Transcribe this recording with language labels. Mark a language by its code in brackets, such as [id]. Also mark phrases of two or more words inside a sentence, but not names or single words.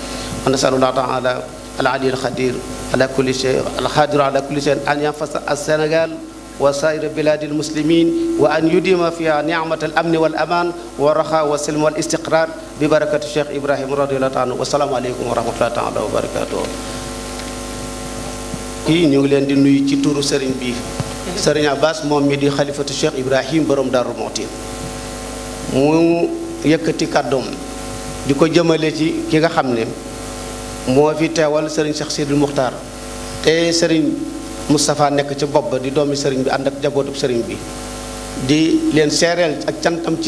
[ar] ونسأل الله تعالى العلي القدير على كل شيء القادر على كل شيء أن ينفس السنغال وسائر بلاد المسلمين وأن يديم فيها نعمة الأمن والأمان والرخاء والسلم والاستقرار ببركة الشيخ إبراهيم رضي الله عنه والسلام عليكم ورحمة الله تعالى وبركاته. [wo] kii ñu ngi leen di nuyu ci turu sëriñ bi sëriñ Abbas moom mi di xalifatu Cheikh Ibrahim borom Darou Mouhty mu yëkkati kàddoom di ko jëmale ci ki nga xam ne moo fi teewal sëriñ Cheikh Sidil Muxtaar te sëriñ Moustapha nekk ci bopp ba di doomi sëriñ bi ànd ak jabootub sëriñ bi di leen seereel ak cantam ci